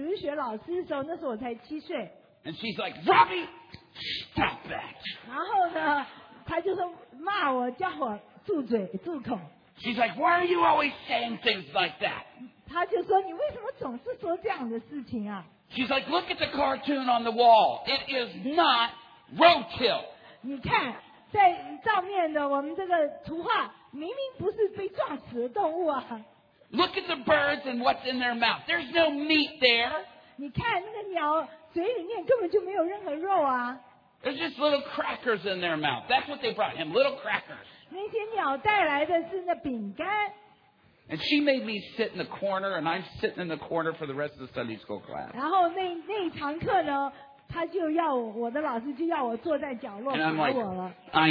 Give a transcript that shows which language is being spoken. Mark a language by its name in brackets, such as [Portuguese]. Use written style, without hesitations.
[Chinese] 所以当我举起手这样回应我的主日学老师的时候，那时候我才七岁。 [English] And she's like, Robbie, stop that. [Chinese] 然后呢，他就说骂我，叫我住嘴住口。 [English] She's like, why are you always saying things like that? [Chinese] 他就说你为什么总是说这样的事情啊？ [English] She's like, look at the cartoon on the wall. It is not roadkill. [Chinese] 你看，在照面的我们这个图画。 [English] Look at the birds and what's in their mouth. There's no meat there. [Chinese] 你看那个鸟嘴里面根本就没有任何肉啊。 [English] There's just little crackers in their mouth. That's what they brought him, little crackers. [Chinese] 那些鸟带来的是那饼干。 [English] And she made me sit in the corner, and I'm sitting in the corner for the rest of the Sunday school class. [Chinese] 然后那一堂课呢, 他就要我的老师就要我坐在角落，不理我了。 [English] I